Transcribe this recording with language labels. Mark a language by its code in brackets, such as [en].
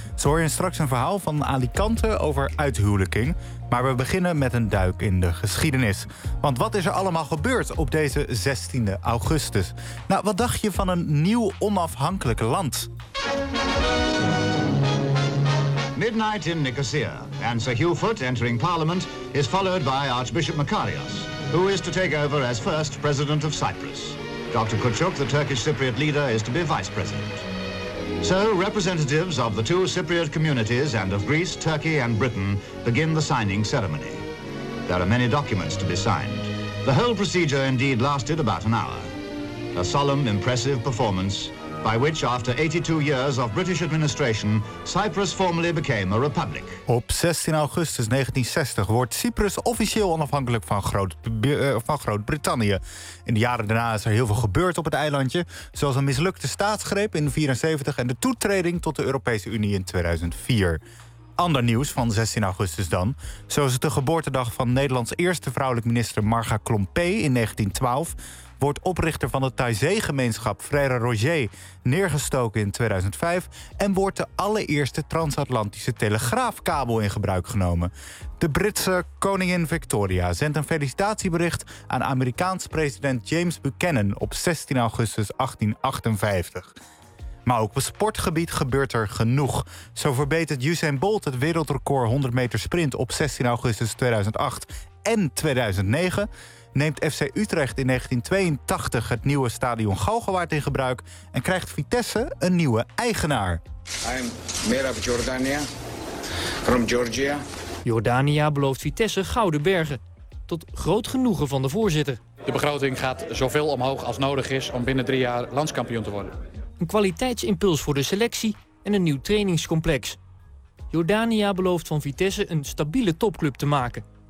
[nl] Zo hoor je straks een verhaal van Alicante over uithuwelijking. Maar we beginnen met een duik in de geschiedenis. Want wat is er allemaal gebeurd op deze 16e augustus? Nou, wat dacht je van een nieuw onafhankelijk land? [en] Midnight in Nicosia. And Sir Hugh Foote entering parliament is followed by Archbishop Makarios, who is to take over as first president of Cyprus. Dr. Kutchuk, the Turkish Cypriot leader, is to be vice president. So representatives of the two Cypriot communities and of Greece, Turkey and Britain begin the signing ceremony. There are many documents to be signed. The whole procedure indeed lasted about an hour. A solemn, impressive performance by which, after 82 years of British administration, Cyprus formally became a republic. [nl] Op 16 augustus 1960 wordt Cyprus officieel onafhankelijk van Groot-Brittannië. In de jaren daarna is er heel veel gebeurd op het eilandje, zoals een mislukte staatsgreep in 1974 en de toetreding tot de Europese Unie in 2004. Ander nieuws van 16 augustus dan. Zo is het de geboortedag van Nederlands eerste vrouwelijk minister Marga Klompé in 1912... wordt oprichter van de Thaizé-gemeenschap Frère Roger neergestoken in 2005... en wordt de allereerste transatlantische telegraafkabel in gebruik genomen. De Britse koningin Victoria zendt een felicitatiebericht aan Amerikaans president James Buchanan op 16 augustus 1858. Maar ook op sportgebied gebeurt er genoeg. Zo verbetert Usain Bolt het wereldrecord 100 meter sprint op 16 augustus 2008 en 2009... neemt FC Utrecht in 1982 het nieuwe stadion Galgenwaard in gebruik en krijgt Vitesse een nieuwe eigenaar. [en] I'm mayor of Jordania, from Georgia. [nl] Jordania belooft Vitesse gouden bergen. Tot groot genoegen van de voorzitter. De begroting gaat zoveel omhoog als nodig is om binnen 3 jaar landskampioen te worden. Een kwaliteitsimpuls voor de selectie en een nieuw trainingscomplex. Jordania belooft van Vitesse een stabiele topclub te maken.